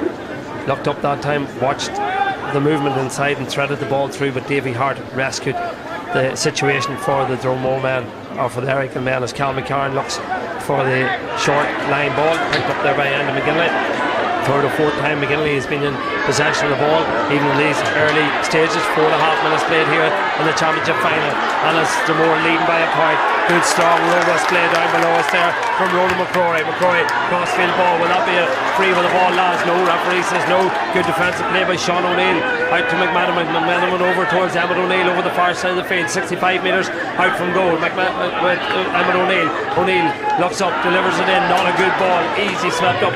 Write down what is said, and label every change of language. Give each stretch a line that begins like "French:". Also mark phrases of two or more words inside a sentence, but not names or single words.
English: Looked up that time, watched the movement inside and threaded the ball through, but Davy Hart rescued the situation for the Dromore man, or for the Errigal man, as Cal McCarran looks for the short line ball, picked up there by Andy McGinley. Third or fourth time McGinley has been in possession of the ball, even in these early stages. 4.5 minutes played here in the championship final, and it's Dromore leading by a point. Good strong robust play down below us there from Ronan McCrory. McCrory crossfield ball, will that be a free with the ball, lads? No, referee says no. Good defensive play by Sean O'Neill, out to McManaman. McManaman over towards Emmett O'Neill over the far side of the field, 65 metres out from goal. Emmett O'Neill. O'Neill looks up, delivers it in, not a good ball, easy swept up.